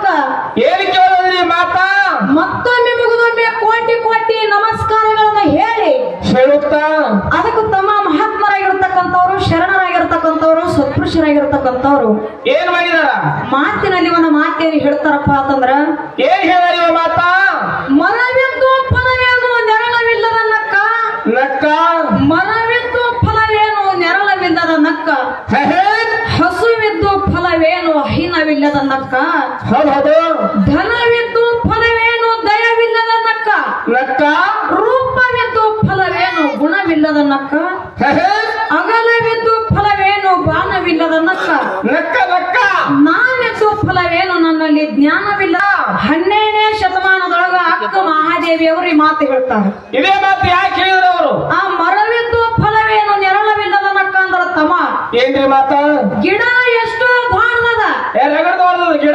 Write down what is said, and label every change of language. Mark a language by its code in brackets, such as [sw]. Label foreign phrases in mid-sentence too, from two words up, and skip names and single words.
[kn] ಏನ್ ಕೇಳೋದ್ರಿ ಮಾತಾ ಮತ್ತೊಮ್ಮೆ ಮುಗಿದೊಮ್ಮೆ ಕೋಟಿ ಕೋಟಿ ನಮಸ್ಕಾರಗಳನ್ನು ಹೇಳುತ್ತಾ ಅದಕ್ಕೂ ತಮ್ಮ ಮಹಾತ್ಮರಾಗಿರ್ತಕ್ಕಂಥವ್ರು ಶರಣರಾಗಿರ್ತಕ್ಕಂಥವ್ರು ಸತ್ಪುರುಷರಾಗಿರ್ತಕ್ಕಂಥವ್ರು ಏನ್ ಮಾಡಿದಾರ ಮಾತಿನಲ್ಲಿ ಒಂದು ಮಾತೇನು ಹೇಳ್ತಾರಪ್ಪ ಅಂತಂದ್ರ ಏನ್ ಹೇಳಿವ ಮಾತಾ ಮರವಿದ್ದು ಫಲವೇನು ನೆರಳವಿಲ್ಲದ ನಕ್ಕ ನಕ್ಕ ಮರವಿದ್ದು ಫಲವೇನು ನೆರಳವಿಲ್ಲದ ನಕ್ಕ ಹಸುವಿದ್ದು ಫಲವೇನು ಹೀನವಿಲ್ಲದ ನಕ್ಕ ಹೌದು ಧನವಿದ್ದು ಫಲವೇನು ದಯವಿಲ್ಲದ ನಕ್ಕ ನಕ್ಕ ರೂಪವಿದ್ದು ಫಲವೇನು ಗುಣವಿಲ್ಲದ ನಕ್ಕ ಅಗಲವಿದ್ದು ಫಲವೇನು ಬಾಣವಿಲ್ಲದ ನಕ್ಕ ನಕ್ಕ ನಕ್ಕ ನಾನೆದ್ದು ಫಲವೇನು ನನ್ನಲ್ಲಿ ಜ್ಞಾನವಿಲ್ಲ 12ನೇ ಶತಮಾನದೊಳಗ ಅಕ್ಕ ಮಹಾದೇವಿಯವರು ಈ ಮಾತು ಹೇಳ್ತಾರೆ. ಇದೇ ಮಾತು ಯಾಕೆ ಹೇಳಿದ್ರು ಅವರು ಆ ಮರವಿದ್ದು ಫಲವೇನು ನೆರಳವಿಲ್ಲದ ನಕ್ಕ ಅಂದ್ರ ತಮ್ಮ ಏನ್ರಿ ಮಾತಾ ಗಿಡ ಎಷ್ಟು ದ್ವಾಣದ ರಗಡದವ್ರದ್ದು ಗಿಡ